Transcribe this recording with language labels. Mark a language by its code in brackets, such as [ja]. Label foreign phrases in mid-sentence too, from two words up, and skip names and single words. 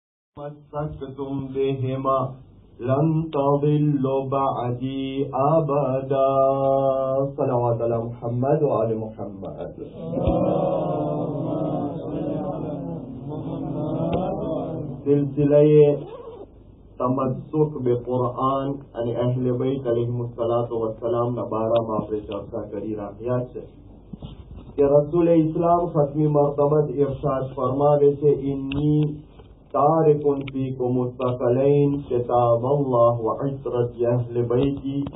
[ar] مسكتم بهما لن تضلوا بعدي أبدا صلوات على محمد وآل محمد. [ur] سلسلۂ تمسک بہ قرآن [gu] અને અહેલે બૈત [ar] عليه الصلاة والسلام [gu] ના બારામાં આપણે ચર્ચા કરી રહ્યા છે કે રસૂલે ઇસ્લામ ખતમી મરતબત ઇરશાદ ફરમાવે છે [ar] إني تارك فيكم الثقلين كتاب الله وعترة أهل بيتي